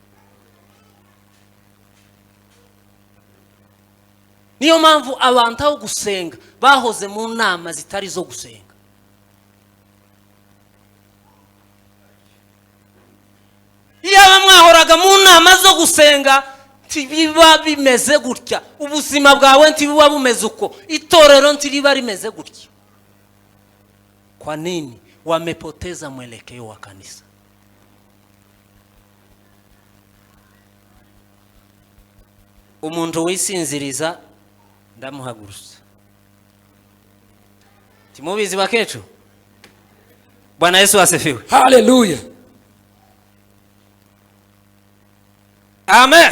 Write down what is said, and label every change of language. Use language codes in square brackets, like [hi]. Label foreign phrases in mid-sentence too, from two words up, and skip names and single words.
[rw] Niyo mpamvu abantu aho gusenga bahoze mu nama zitari zo gusenga. Iyo mwahoraga mu nama zo gusenga tibiba bimeze gutya, ubuzima bwawe ntibuba bumeze uko, itorero ntiriba rimeze gutya. [sw] Kwa nini? Wamepoteza mwelekeo wa kanisa. [rw] Umuntu wisinziriza ndamuhagurusa. Timubizi bakecu? [sw] Bwana Yesu asifiwe. [rw] Haleluya. Amen.